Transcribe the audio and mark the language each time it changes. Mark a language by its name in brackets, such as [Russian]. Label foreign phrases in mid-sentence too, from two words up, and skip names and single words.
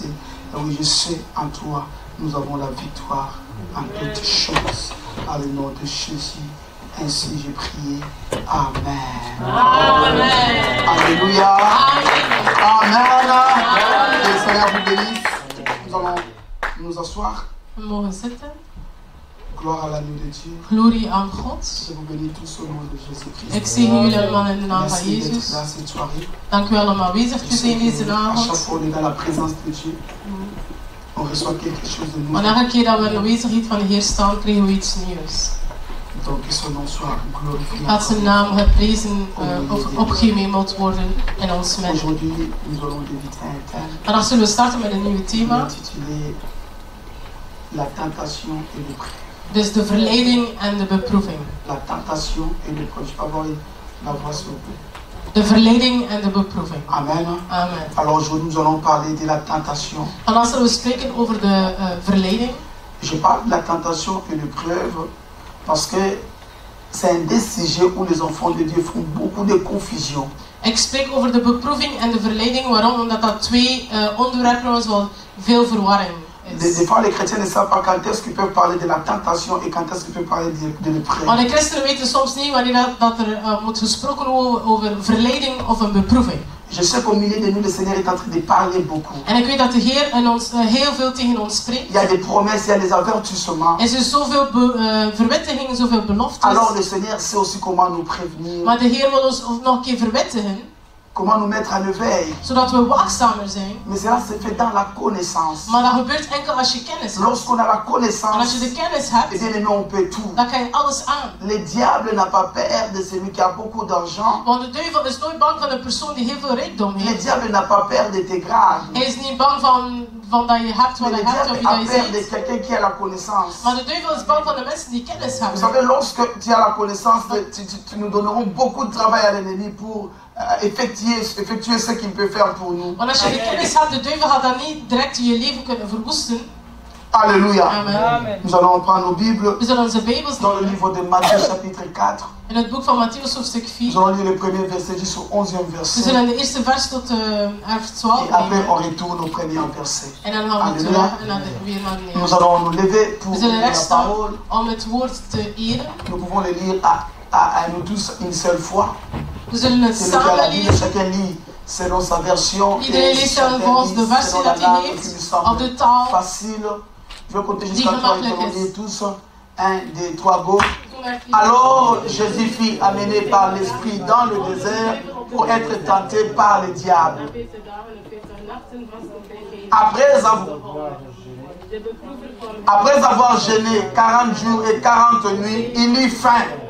[French] Et oui, je sais, en toi, nous avons la victoire en toutes choses. Dans le nom de Jésus. Ainsi j'ai prié. Amen. Amen. Alléluia. Amen. Amen. Que le Seigneur vous bénisse. Nous allons nous asseoir. [Dutch] We mogen zitten. [French] Gloire à l'agneau de Dieu. [Dutch] Glorie aan God. [French] Je vous bénis tous au nom de Jésus-Christ. [Dutch] Ik zegen jullie allemaal in de naam van [French] Merci d'être [Dutch] Jezus. [French] là cette soirée. [Dutch] Dank u wel om aanwezig te zijn deze [French] À chaque [Dutch] avond. [French] fois on est dans la présence de Dieu, on reçoit quelque chose de nouveau. [Dutch] Maar elke keer dat we in de aanwezigheid van de Heer staan, krijgen we iets nieuws. [French] Donc que son nom soit glorifié. [Dutch] Laat zijn naam geprezen of opgehemeld worden in ons midden. [French] Aujourd'hui, nous allons débuter un thème [Dutch] Vandaag zullen we starten met een nieuw thema. [French] intitulé La tentation et le prêt. [Dutch] Dus de verleiding en de beproeving. [French] La tentation et le prêt. Je peux avoir la voix s'il vous plaît. [Dutch] De verleiding en de beproeving. [French] Amen. Amen. Alors aujourd'hui, nous allons parler de la tentation. [Dutch] Vandaag zullen we spreken over de verleiding. [French] Je parle de la tentation et l'épreuve parce que c'est un des sujets où les enfants de Dieu font beaucoup de confusion. [Dutch] Ik spreek over de beproeving en de verleiding. Waarom? Omdat dat twee onderwerpen ons wel veel verwarring is. [French] Des fois, les chrétiens ne savent pas quand est-ce qu'ils peuvent parler de la tentation et quand est-ce qu'ils peuvent parler de l'épreuve. [Dutch] Maar de christenen weten soms niet wanneer dat er moet gesproken worden over verleiding of een beproeving. [French] Je sais qu'au milieu de nous, le Seigneur est en train de parler beaucoup. [Dutch] En ik weet dat de Heer in ons, heel veel tegen ons spreekt. [French] Il y a des promesses, il y a des avertissements. [Dutch] Er zijn zoveel verwittigingen, zoveel beloftes. [French] Alors le Seigneur sait aussi comment nous prévenir, [Dutch] Maar de Heer wil ons nog een keer verwittigen, [French] comment nous mettre en éveil. [Dutch] zodat we waakzamer zijn. [French] Mais cela se fait dans la connaissance. [Dutch] Maar dat gebeurt enkel als je kennis hebt. [French] Lorsqu'on a la [Dutch] En als [French] connaissance, [Dutch] je de kennis eh hebt, [French] bien, on peut tout. [Dutch] dan kan je alles aan. [French] Le diable n'a pas peur de celui qui a beaucoup d'argent. [Dutch] Want de duivel is nooit bang van een persoon die heel veel rijkdom [French] Le [Dutch] heeft. [French] diable n'a pas peur de tes grades. [Dutch] Hij is niet bang van dat je hebt wat [French] Mais [Dutch] je [French] le [Dutch] hebt of [French] diable [Dutch] wie [French] a [Dutch] dat je [French] peur de [Dutch] ziet. [French] quelqu'un qui a la connaissance. [Dutch] Maar de duivel is bang van de mensen die kennis [French] Vous [Dutch] hebben. [French] savez, lorsque tu as la connaissance, nous donnerons beaucoup de travail à l'ennemi pour effectuer ce qu'il peut faire pour nous. [Dutch] Want als je de kennis hebt, de duivel gaat dan niet direct je leven kunnen verwoesten. [French] Alléluia. Amen. Nous allons prendre nos Bibles [Dutch] We zullen onze Bijbels [French] dans le [Dutch] nemen. [French] livre de Matthieu chapitre 4. [Dutch] In het boek van Matthäus hoofdstuk [French] Nous [Dutch] 4. [French] allons lire le premier verset jusqu'au 11e [Dutch] We [French] verset. [Dutch] zullen de eerste vers tot vers 12 [French] Et après, [Dutch] nemen. [French] on retourne au premier verset. [Dutch] En dan gaan we [French] Alléluia. [Dutch] terug naar weer naar de [French] Nous [Dutch] eerste. [French] allons nous lever pour [Dutch] We zullen [French] la [Dutch] rechtstaan [French] parole. [Dutch] om het woord te eren. [French] Nous pouvons le lire à nous tous une seule fois. [Dutch] We zullen het [French] C'est le cas de la [Dutch] samen [French] Bible, [Dutch] lezen. [French] chacun lit selon sa version. [Dutch] Iedereen [French] Et [Dutch] leest [French] chacun [Dutch] volgens [French] lit [Dutch] de versie [French] selon la [Dutch] dat hij [French] langue qui lui [Dutch] heeft, [French] semble [Dutch] of de taal [French] facile. Je vais compter jusqu'à [Dutch] die [French] 3 et [Dutch] gemakkelijk [French] on [Dutch] is. [French] lit tous. 1, 2, 3, go. Alors Jésus fut amené par l'Esprit dans le désert pour être tenté par le diable. Après avoir jeûné 40 jours et 40 nuits, il eut faim.